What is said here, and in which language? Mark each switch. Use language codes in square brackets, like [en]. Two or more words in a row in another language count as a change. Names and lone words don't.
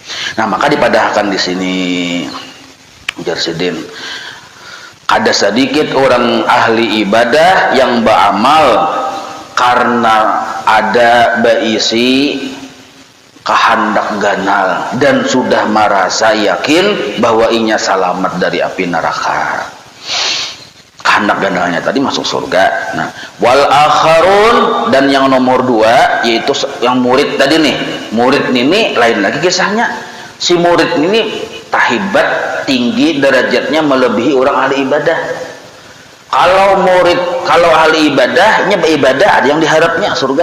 [bjn] Nah, maka dipadahkan di sini Jarsidin, ada sedikit orang ahli ibadah yang beramal karena ada baisi kehendak ganal dan sudah merasa yakin bahwa inya selamat dari api neraka. Kehendak ganalnya tadi masuk surga. [id] Nah, [ar] والآخرون, [id] dan yang nomor 2 yaitu yang murid tadi nih. Murid ini lain lagi kisahnya. Si murid ini tahibat tinggi derajatnya melebihi orang ahli ibadah. Kalau ahli ibadahnya beribadah ada yang diharapnya surga.